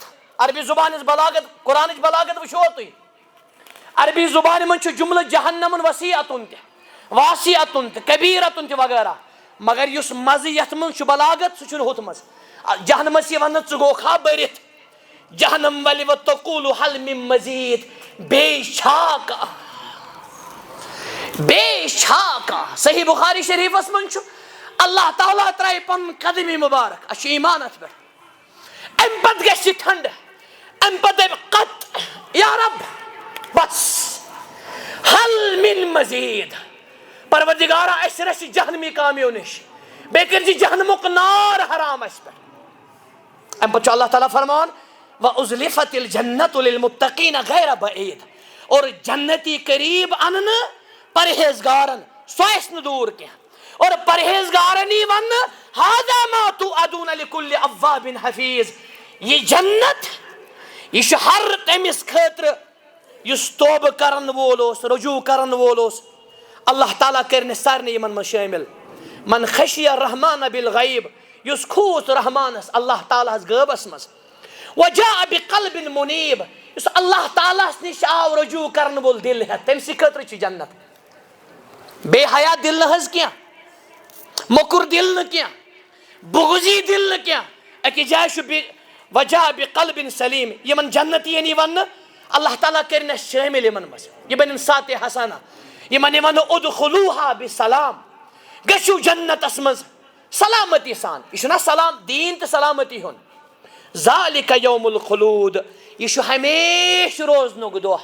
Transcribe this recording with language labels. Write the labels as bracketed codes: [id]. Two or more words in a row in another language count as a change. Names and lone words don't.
[ks] عربی زبان ہٕنٛز بلاغت قرآنٕچ بلاغت وٕچھو تُہۍ. عربی زبانہِ منٛز چھُ جملہٕ جہنمن وسیعتن تہِ واسعتن تہِ کبیرتن تہِ وغیرہ مگر یُس مزٕ یتھ منٛز چھُ بلاغت سُہ چھُنہٕ ہُتھ منٛز. جہنمس یی وننہٕ ژٕ گوٚوکھا بٔرِتھ. [ar] جہنم ولہِ و تقول حل من مزید. [ks] بیٚیہِ چھا کانٛہہ بیٚیہِ چھا کانٛہہ. صحیح بخاری شریفس منٛز چھُ اللہ تعالیٰ ترایہِ پنُن قدمی مبارک. اسہِ چھُ ایمان اتھ پٮ۪ٹھ. امہِ پتہٕ گژھِ یہِ ٹھنڈٕ. امہِ پتہٕ دپہِ [ar] قط یا رب بس حل من مزید. [ks] پروردگارا اسہِ رچھِ جہنمی کامیو نِش بیٚیہِ کٔرزِ جہنمُک نار حرام اسہِ پٮ۪ٹھ. امہِ پتہٕ چھُ اللہ تعالیٰ فرمان [ar] وأزلفت الجنت للمتقین غیر بعید. [ks] اور جنتی قریب اننہٕ پرہیزگارن سُہ آسہِ نہٕ دوٗر کینٛہہ. اور پرہیزگارن یی وننہٕ [ar] ھذا ما توعدون لکل اواب حفیظ. [ks] یہ جنت یہ چھُ ہر تٔمِس خٲطرٕ یُس توبہٕ کرن وول اوس رجوع کرن وول اوس. اللہ تعالیٰ کٔرِنہٕ سارنٕے یِمن منٛز شٲمِل. [ar] من خشی الرحمن بالغیب. [ks] یُس کھوٗژ رحمانس اللہ تعالیٰ ہس غٲبس منٛز. [ar] وجاء بقلب منیب. [ks] یُس اللہ تعالیٰ ہس نِش آو رجوع کرن وول دل ہٮ۪تھ تٔمۍ سٕے خٲطرٕ چھِ جنت. بے حیا دل نہٕ حظ کینٛہہ موٚکُر دل نہٕ کینٛہہ بغضی دل نہٕ کینٛہہ. أکِس جایہِ چھُ [ar] وجاء بقلب سلیم. [ks] یِمن جنت یِن یی وننہٕ اللہ تعالیٰ کٔرِنۍ اَسہِ شٲمِل یِمن منٛز. یہِ بنن ساتہِ حسنہ. یِمن یی وننہٕ [ar] ادخلوٗہا بسلام. [ks] گٔژھِو جنتس منٛز سلامتی سان. یہِ چھُنہ سلام دیٖن تہٕ سلامتی ہُنٛد. [ar] ذالک یوم الخلود. [ks] یہِ چھُ ہمیشہٕ روزنُک دۄہ.